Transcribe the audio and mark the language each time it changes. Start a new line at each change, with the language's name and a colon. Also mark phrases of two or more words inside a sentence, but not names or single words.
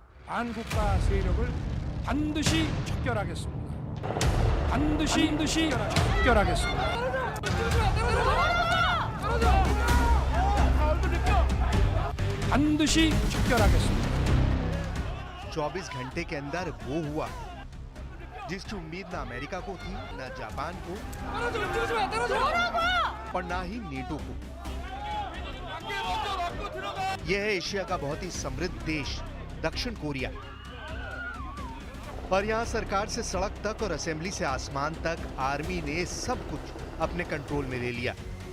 Korean: 반국가 세력을 반드시 척결하겠습니다. 반드시 척결하겠습니다. 반드시 척결하겠습니다.
Hindi: 24 घंटे के अंदर वो हुआ जिसकी उम्मीद ना अमेरिका को थी, ना जापान को और ना ही नेटो को। यह है एशिया का बहुत ही समृद्ध देश दक्षिण कोरिया, और यहाँ सरकार से सड़क तक और असेंबली से आसमान तक आर्मी ने सब कुछ अपने कंट्रोल में ले लिया।